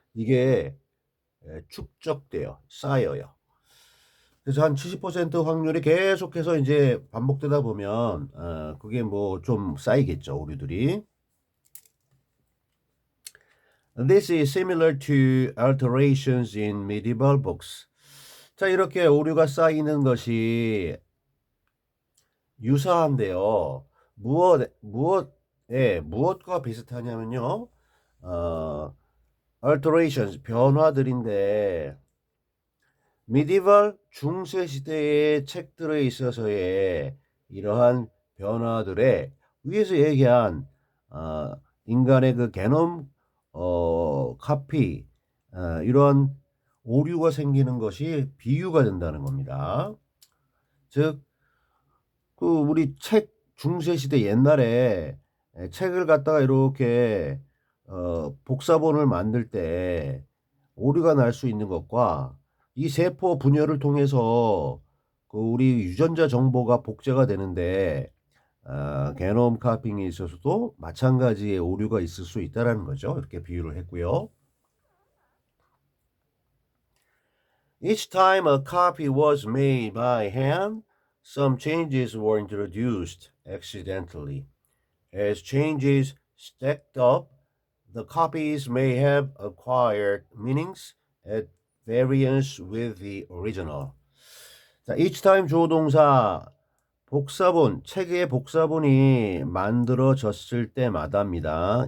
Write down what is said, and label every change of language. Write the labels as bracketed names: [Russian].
[Korean] 이게 축적돼요. 쌓여요. 그래서 한 70% 확률이 계속해서 이제 반복되다 보면, 그게 뭐 좀 쌓이겠죠, 오류들이. [English] This is similar to alterations in medieval books. [Korean] 자, 이렇게 오류가 쌓이는 것이 유사한데요. 무엇과 비슷하냐면요. alterations, 변화들인데, medieval 중세 시대의 책들에 있어서의 이러한 변화들에 위에서 얘기한 인간의 그 게놈 카피 이런 오류가 생기는 것이 비유가 된다는 겁니다. 즉, 그 우리 책 중세 시대 옛날에 책을 갖다가 이렇게 복사본을 만들 때 오류가 날 수 있는 것과 이 세포 분열을 통해서 그 우리 유전자 정보가 복제가 되는데 게놈 카핑에 있어서도 마찬가지의 오류가 있을 수 있다는 거죠. 이렇게 비유를 했고요. [English] Each time a copy was made by hand, some changes were introduced accidentally. As changes stacked up, the copies may have acquired meanings at variance with the original. [Korean] 자, [English] each time [Korean] 조동사 책의 복사본이 만들어졌을 때마다입니다.